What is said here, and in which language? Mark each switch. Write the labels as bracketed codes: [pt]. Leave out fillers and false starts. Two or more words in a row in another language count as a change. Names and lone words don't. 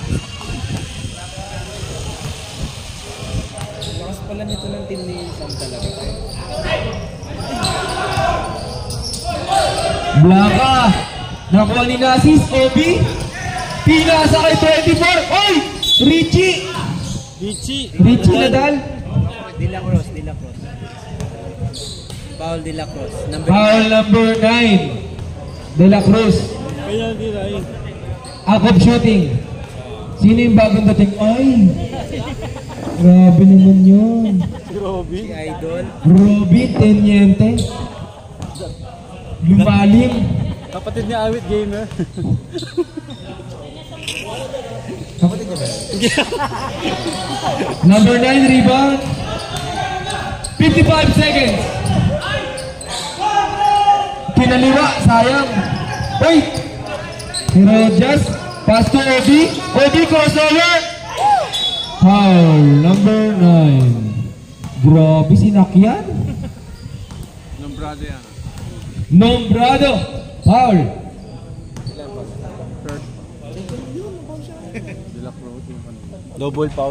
[tl] Lakas pala nito ng team ni Sam talaga. Blaka. Nakuha ni Nasis. Obi. Pinasa kay 24. Oy! Richie. Richie Nadal. De La Cruz. Foul De La Cruz. [en] Foul number 9. De La Cruz. [tl] Penalty na yun. [en] Act of shooting. [tl] Sino yung bagong dating? Ay! Grabe naman yun. Si Idol. Robin Teniente. Lumalim. Kapatid niya Awit Gamer. Kapatid niya ba? [en] Number 9 rebound. 55 seconds. [tl] Kinaliwa, sayang. [en] Wait. Rojas, pass to Obi. Obi crossover. Foul number 9. [tl] Grabe sinakyan. Nombrado yan. Nombrado. Foul. [en] Double foul.